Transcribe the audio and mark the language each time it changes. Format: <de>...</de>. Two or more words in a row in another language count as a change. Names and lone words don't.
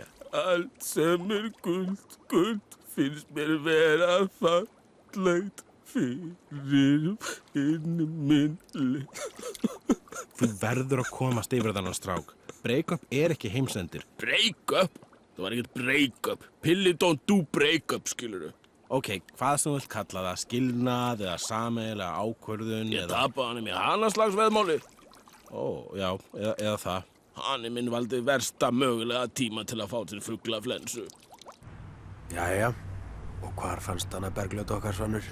<is>Allt sem er guld, finnst mér vera fallegt fyrir minn lið. Þú verður að komast yfir þennan strák. Break-up er ekki heimsendir. Break-up? Það var ekkert break-up.</is> <en>Pilli don't do break-up,</en> <is>skilurðu. Ok, hvað sem þú vilt kalla það, skilnað eða sameiginlega ákvörðun Ég tapaði hann í hanaslagsveðmáli. Já, eða það. Hani minn valdi versta mögulega tíma til að fá til fuglaflensu. Jæja, og hvar fannst hana Bergljót okkar Svanur?</is>